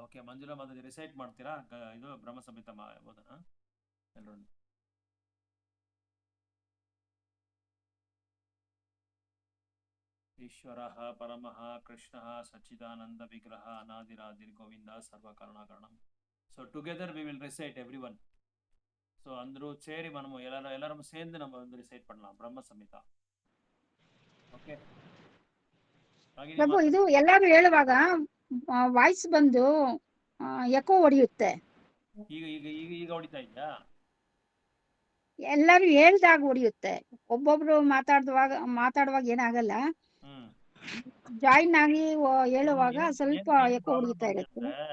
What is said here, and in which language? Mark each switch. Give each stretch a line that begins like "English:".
Kannada: Okay, Manjula Mataji recite ಮಾಡ್ತೀರಾ ಇದು ಬ್ರಹ್ಮ ಸಂಹಿತ ಓದೋಣ ಎಲ್ಲರೂ?
Sanskrit: ಈಶ್ವರ ಪರಮಃ ಕೃಷ್ಣ ಸಚ್ಚಿದಾನಂದ ವಿಗ್ರಹ ಅನಾದಿರಾದಿರ್ ಗೋವಿಂದ ಸರ್ವ ಕಾರಣಂ.
English: So together we will recite every one.
Kannada: So ಅಂದ್ರೂ ಸೇರಿ
Tamil: మనము எல்லாரும் சேர்ந்து நம்ம வந்து ரிசைட் பண்ணலாம் ಬ್ರಹ್ಮ ಸಂಹಿತ.
Kannada: ಓಕೆ ಪ್ರಭು, ಇದು ಎಲ್ಲಾರು ಹೇಳುವಾಗ ವಾಯ್ಸ್ ಬಂದು ಎಕೋ ಹೊಡೆಯುತ್ತೆ. ಈಗ ಈಗ ಈಗ ಈಗ ಹೊಡಿತಾ ಇದೆಯಾ? ಎಲ್ಲಾರು ಹೇಳ್ದಾಗ ಹೊಡೆಯುತ್ತೆ. ಒಬ್ಬೊಬ್ರು ಮಾತಾಡುವಾಗ ಏನಾಗಲ್ಲ, ಜಾಯಿನ್ ಆಗಿ ಹೇಳುವಾಗ ಸ್ವಲ್ಪ ಎಕೋ ಹೊಡಿತಾ ಇರುತ್ತೆ.